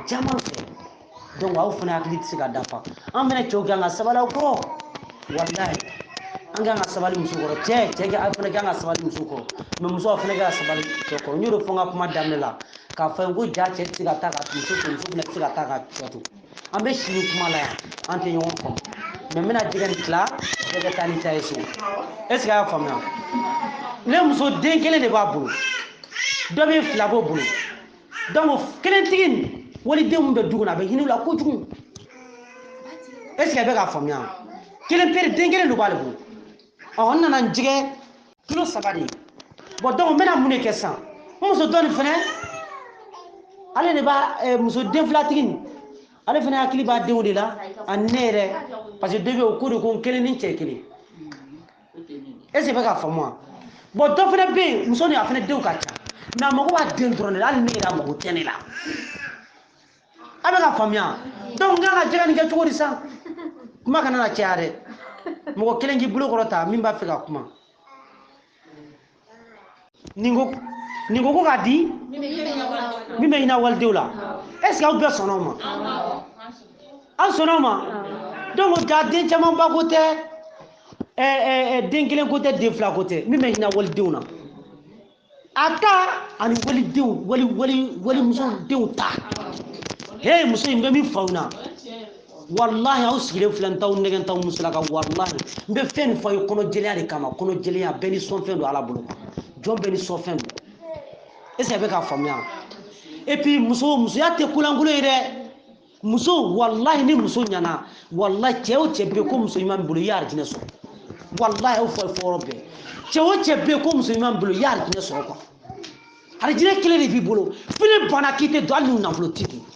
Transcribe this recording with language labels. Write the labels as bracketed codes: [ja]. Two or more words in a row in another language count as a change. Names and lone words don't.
[bm] caman fɛ donc aw fana hakili tɛ se ka dafa an fana cɛw kan ka sabali aw kɔrɔ walahi an kan ka sabali muso kɔrɔ cɛ aw fana kan ka sabali muso kɔrɔ mais muso aw fana kan ka sabali cɛ kɔrɔ n y'o de fɔ n ka kuma daminɛ la k'a fɔ n ko ja cɛ tɛ se ka taa ka muso to muso fana tɛ se ka taa ka cɛ to an bɛ si ni kuma la yan an tɛ ɲɔgɔn faamu mais n bɛna jɛgɛ nin tila bɛɛ ka taa ni ta ye so [fr] est ce que [bm] a y'a faamuya ne muso den 1 de b'a bolo dɔ bɛ 2 b'o bolo donc kelentigi nin waliden min bɛ du kɔnɔ a bɛ hinɛ u la kojugu [fr] est ce que [bm] a bɛ k'a faamuya kelen pere den 1 de b'ale bolo n nana n jɛgɛ kilo 3 de ye bon donc n bɛna mun de kɛ sisan n muso dɔ nin fɛnɛ ale de b'a muso den 2tigi nin ale fana hakili b'a denw de la ani ne yɛrɛ [fr] parce que [bm] dɔ bɛ o ko de ko n kelen ni cɛ kelen [fr] est ce que [bm] bɛ ka faamu wa bon dɔ fana bɛ yen muso ni a fana denw ka ca mais a mago b'a den dɔrɔn de la hali ne yɛrɛ a mago tɛ ne la a bɛ ka faamuya donc n kan ka jɛ ka nin kɛ cogo di sa kuma kana na caya dɛ mɔgɔ kelen k'i bolo kɔrɔ ta min b'a fɛ ka kuma nin ko ko ka di min bɛ ɲinɛ walidenw la est ce que aw bɛɛ sɔnna o ma aw sɔnna o ma donc ja den caman ba ko tɛ den kelen ko tɛ den fila ko tɛ min bɛ ɲinɛ walidenw na a ta ani walidenw walimuso denw ta he muso in bɛ min fɔ aw na wallahi aw sigilen filɛ n t'aw nɛgɛn t'aw musolaka wallahi n bɛ fɛn nin fɔ aw ye kɔnɔjɛlenya de kama kɔnɔjɛlenya bɛɛ ni sɔnfɛn don ala bolo jɔn bɛɛ ni sɔnfɛn don [fr] est ce que [bm] a bɛ ka faamuya [fr] et puis [bm] musoya tɛ kulankolon ye dɛ muso wallahi ni muso ɲana wallahi cɛ o cɛ bɛ ko muso ɲuman bolo i y'a arijinɛ sɔrɔ wallahi aw fɔ yɔrɔ bɛɛ cɛ o cɛ bɛ ko muso ɲuman bolo i y'a arijinɛ sɔrɔ quoi arijinɛ kelen de b'i bolo fini banna k'i tɛ don hali ni nafolo t'i kun